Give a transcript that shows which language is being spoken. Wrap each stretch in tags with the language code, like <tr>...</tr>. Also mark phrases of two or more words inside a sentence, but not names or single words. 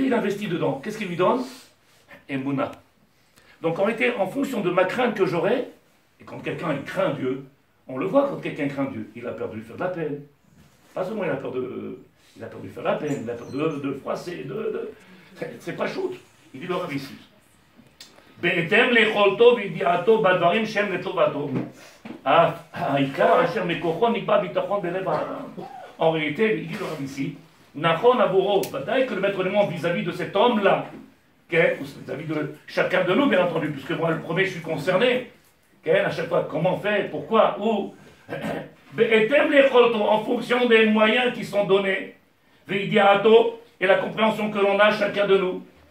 <fr>Il investit dedans. Qu'est-ce qu'il lui donne? Emouna. Donc en réalité, en fonction de ma crainte que j'aurai, et quand quelqu'un il craint Dieu, on le voit quand quelqu'un craint Dieu, il a peur de lui faire de la peine. Pas seulement il a peur de lui faire de la peine, il a peur de froisser, c'est pas shoot. Il dit le Rav ici.</fr> <he>בהתאם ליכולתו וידיעתו בדברים שהם לטובתו. העיקר אשר מכוחו נקבע ביטחון בלב האדם.</he> <fr>En réalité, il dit le Rav ici,</fr> <he>נכון עבורו,</he> <fr>ודאי que le maître du monde vis-à-vis de cet homme-là, vis-à-vis de chacun de nous, bien entendu, puisque moi, le premier, je suis concerné. À chaque fois, comment on fait, pourquoi, où en fonction des moyens qui sont donnés, et la compréhension que l'on a, chacun de nous.</fr>